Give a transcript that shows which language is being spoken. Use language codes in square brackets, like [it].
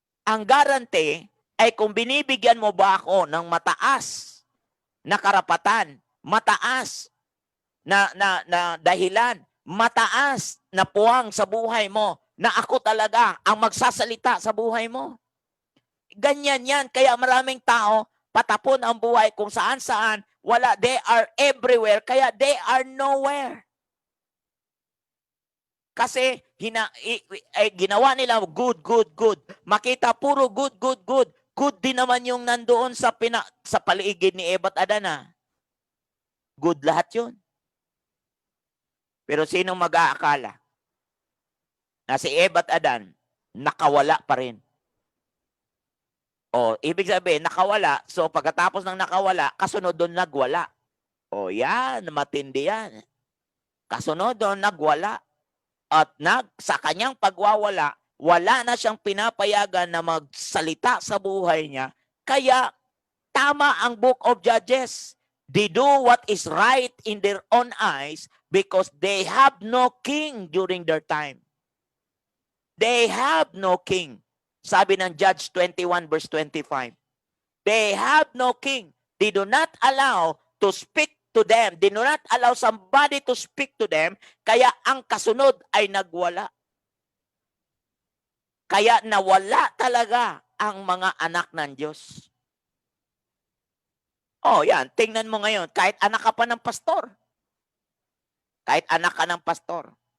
[tl] Ang garanti ay kung binibigyan mo ba ako ng mataas na karapatan, mataas na dahilan, mataas na puwang sa buhay mo, na ako talaga ang magsasalita sa buhay mo. Ganyan yan. Kaya maraming tao, patapon ang buhay kung saan-saan, wala, [en] they are everywhere, [tl] kaya [en] they are nowhere. [tl] Kasi ginawa nila good, good, good. Makita puro good, good, good. Good din naman yung nandoon sa paligid ni Eva at Adan. Good lahat yun. Pero sinong mag-aakala na si Eva at Adan nakawala pa rin? O, ibig sabihin, nakawala. So, pagkatapos ng nakawala, kasunod doon nagwala. O, yan, matindi yan. Kasunod doon nagwala. At sa kanyang pagwawala, wala na siyang pinapayagan na magsalita sa buhay niya. Kaya, tama ang Book of Judges. [en] They do what is right in their own eyes because they have no king during their time. They have no king. [tl] Sabi ng [en] Judge 21 verse 25. They have no king. They do not allow to speak to them. They do not allow somebody to speak to them. [tl] Kaya ang kasunod ay nagwala. Kaya nawala talaga ang mga anak ng Diyos. Oh, yan. Tingnan mo ngayon. Kahit anak ka pa ng pastor. Kahit anak ka ng pastor.